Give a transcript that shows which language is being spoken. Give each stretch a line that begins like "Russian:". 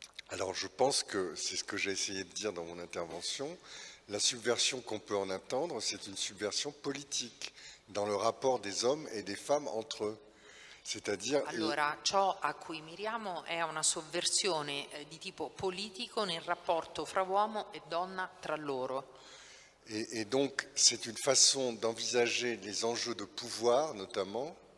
French: Alors je pense que c'est ce que j'ai essayé de dire dans mon intervention. La subversion qu'on peut en attendre, c'est une subversion politique dans le rapport des hommes et des femmes entre eux. C'est-à-dire...
Italian: Allora, ciò a cui miriamo è una sovversione di tipo politico nel rapporto fra uomo e donna tra loro.
French: Et donc, c'est une façon d'envisager les enjeux de pouvoir, notamment.